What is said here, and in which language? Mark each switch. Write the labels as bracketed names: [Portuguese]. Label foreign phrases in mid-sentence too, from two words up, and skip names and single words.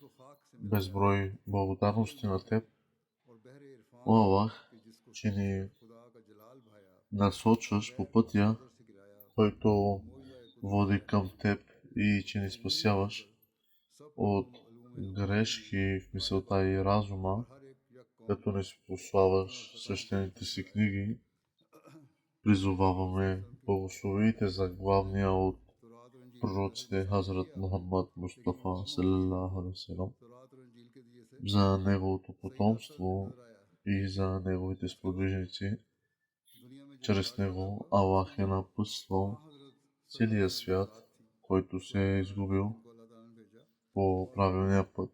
[Bulgarian] Безброй благодарности на Теб, о Аллах, че ни насочваш по пътя, който води към Теб, и че ни спасяваш от грешки в мисълта и разума, като ни спославаш свещените си книги. Призоваваме благословите за главния от пророците Хазрат Мухаммад Мустафа [Arabic] صلى الله عليه وسلم, [Bulgarian] за неговото потомство и за неговите сподвижници. Чрез него Аллах е напътствал целия свят, който се е изгубил по правилния път.